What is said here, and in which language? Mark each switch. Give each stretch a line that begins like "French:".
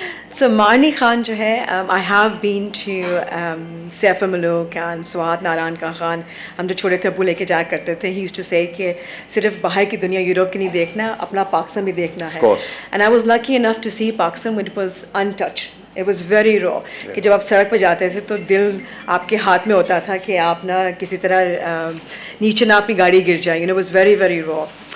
English: So Marni Khan
Hindi: जो है,
English: I have been to Saif al-Muluk and Swat Naran Khan.
Hindi: हम जो छोटे थे अबू लेके जाया करते थे.
English: He used to say
Hindi: कि सिर्फ बाहर की दुनिया यूरोप की नहीं देखना, अपना पाकिस्तान भी देखना है.
English: Of course. And I was lucky enough to see Pakistan when it was untouched. It was very raw.
Hindi: कि जब आप सड़क पर जाते थे तो दिल आपके हाथ में होता था कि आप ना किसी तरह नीचे ना आपकी गाड़ी गिर जाए.
English: You know, it was very very raw.